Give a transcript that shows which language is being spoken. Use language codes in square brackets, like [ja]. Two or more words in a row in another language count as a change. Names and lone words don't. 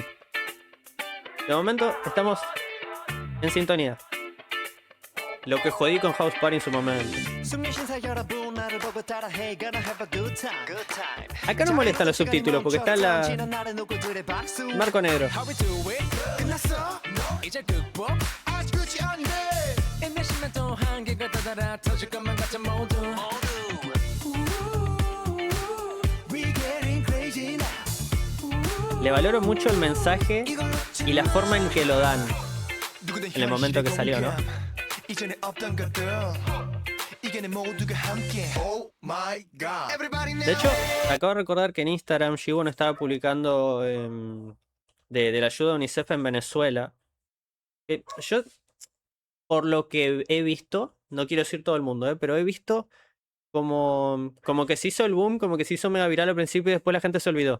[es] De momento estamos en sintonía. Lo que jodí con House Party en su momento. Acá no molestan los subtítulos porque está la marco negro. [ko] 끝났어? 이제 극복 아직 끝이 아니네. 인내심에 또 한계가 다다라 터질 것만 같아 모두 [en] We getting crazy now. [es] Le valoro mucho el mensaje y la forma en que lo dan. en el momento que salió, ¿no? [ko] 이전에 없던 것들 이겨내 모두가 함께. [en] Oh my god. Everybody now. [es] De hecho, acabo de recordar que en Instagram Gibbon estaba publicando de la ayuda de UNICEF en Venezuela. Yo, por lo que he visto, no quiero decir todo el mundo, pero he visto como que se hizo el boom, como que se hizo mega viral al principio y después la gente se olvidó.